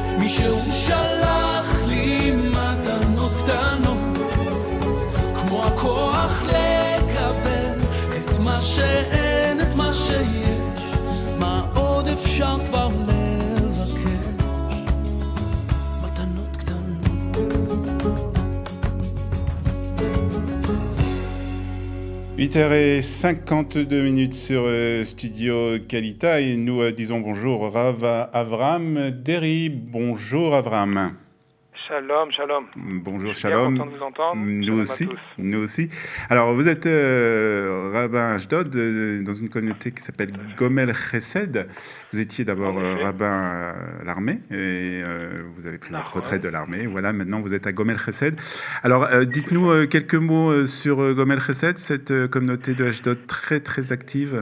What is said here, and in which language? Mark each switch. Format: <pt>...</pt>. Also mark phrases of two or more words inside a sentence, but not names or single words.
<he>שהוא שלח לי מתנות קטנות, כמו הכוח לקבל את מה שאין, את מה שיש, מה עוד אפשר כבר לבקש, מתנות קטנות.</he> <fr>8h52 sur Studio Kalita et nous disons bonjour Rav Avram Deri. Bonjour Avram.</fr> <he>שלום, שלום.</he> <fr>Bonjour, je suis shalom. bien content de vous entendre. Nous aussi. Alors, vous êtes rabbin Ashdod dans une communauté qui s'appelle Gomel Chesed. Vous étiez d'abord rabbin à l'armée et vous avez pris votre retraite de l'armée. Voilà, maintenant vous êtes à Gomel Chesed. Alors, dites-nous quelques mots sur Gomel Chesed, cette communauté de Ashdod très très active.</fr>